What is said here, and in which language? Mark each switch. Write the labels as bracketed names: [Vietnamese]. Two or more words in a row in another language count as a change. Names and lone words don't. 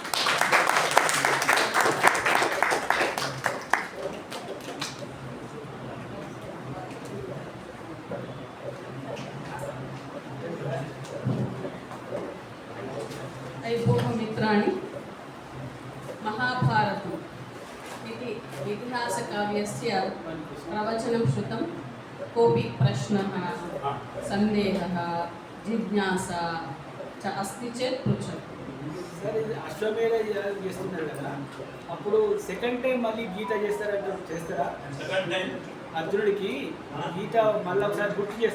[Sanskrit] ऐभोः मित्राणि महाभारतम् इति इतिहासकाव्यस्य प्रवचनं श्रुतं. कोऽपि प्रश्नः सन्देहः जिज्ञासा च अस्ति चेत् पृच्छतु [Telugu] సార్ ఇది అశ్వమేధ యాగం చేస్తున్నారు కదా, అప్పుడు [English] second time [Telugu] మళ్ళీ గీత చేస్తారా? [English] second time [Telugu] అర్జునుడికి గీత మళ్ళీ ఒకసారి గుర్తు చేస్తారు.